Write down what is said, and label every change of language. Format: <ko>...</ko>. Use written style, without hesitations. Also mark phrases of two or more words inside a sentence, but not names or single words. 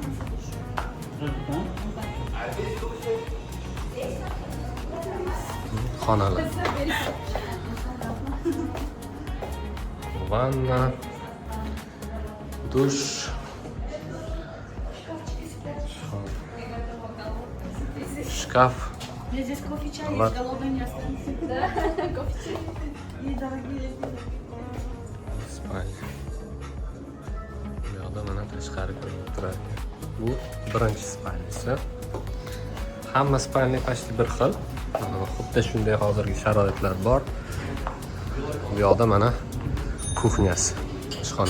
<uz>Xonalar. Vanna, dush,</uz> <ru>Шкаф. Я здесь кофе, чай, Вот. голодный не останется. Да, кофе, чай. Недорогие.</ru> <uz>Spalni. Bu yoqda mana tashqari ko'rinib turadi. Bu birinchi spalnisi. Hamma spalni почти bir xil. Xuddi shunday hozirgi sharoitlar bor. Bu yoqda mana kuxnyasi, oshxona.</uz>